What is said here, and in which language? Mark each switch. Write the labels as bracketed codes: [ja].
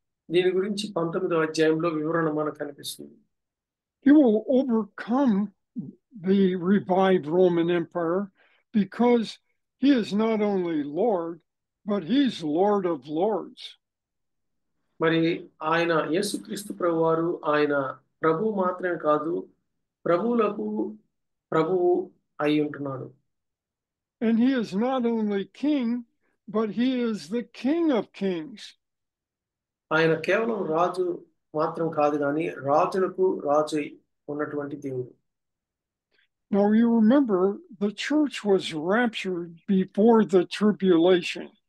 [te] దీని గురించి 19వ అధ్యాయంలో వివరణ మనకు కనిపిస్తుంది. [en] He will overcome the revived Roman Empire because he is not only Lord, but he's Lord of Lords. [te] మరి ఆయన యేసుక్రీస్తు ప్రభువారు ఆయన ప్రభువు మాత్రమే కాదు ప్రభువులకు ప్రభువు అయి ఉంటున్నాడు. [en] And he is not only king, but he is the King of Kings. [te] ఆయన కేవలం రాజు మాత్రం కాదు కానీ రాజులకు రాజు ఉన్నటువంటి దేవుడు. [en] Now you remember the church was raptured before the tribulation.